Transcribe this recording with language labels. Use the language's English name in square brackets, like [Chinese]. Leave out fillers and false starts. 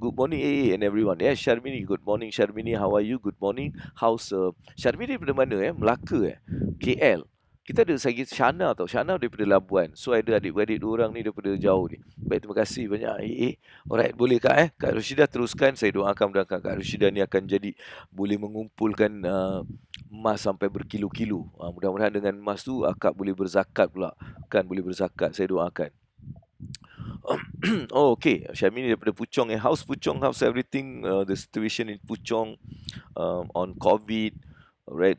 [English] Good morning AA and everyone. Syarmini. Good morning Syarmini. How are you? Good morning. [Malay] How's Syarmini daripada mana Melaka KL. Kita ada lagi Shana tau. Shana daripada Labuan. So ada adik-beradik 2 orang ni daripada jauh ni. Baik, terima kasih banyak AA. Alright, boleh Kak Kak Rosida teruskan. Saya doakan mudah-mudahan Kak Rosida ni akan jadi boleh mengumpulkan emas sampai berkilo-kilo. Mudah-mudahan dengan emas tu akak boleh berzakat pula. Kan boleh berzakat. Saya doakan. Oh, okay. Syamini daripada Puchong. [English] How's Puchong? How's everything? The situation in Puchong on COVID, right?